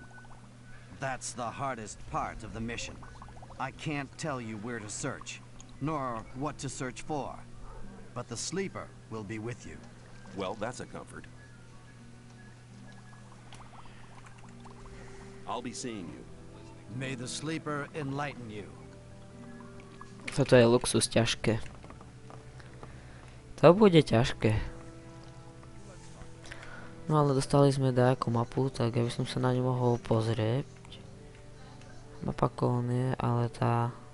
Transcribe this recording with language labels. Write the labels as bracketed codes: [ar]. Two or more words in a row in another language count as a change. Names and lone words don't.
[en] That's the hardest part of the mission. I can't tell you where to search, nor what to search for. But the Sleeper will be with you. Well, that's a comfort. I'll be seeing you. May the Sleeper enlighten you. [sk] Toto je luxus ťažké. To bude ťažké. No ale dostali sme nejakú mapu, tak ja by som sa na ňu mohol pozrieť. Mapa kolónie, ale tá...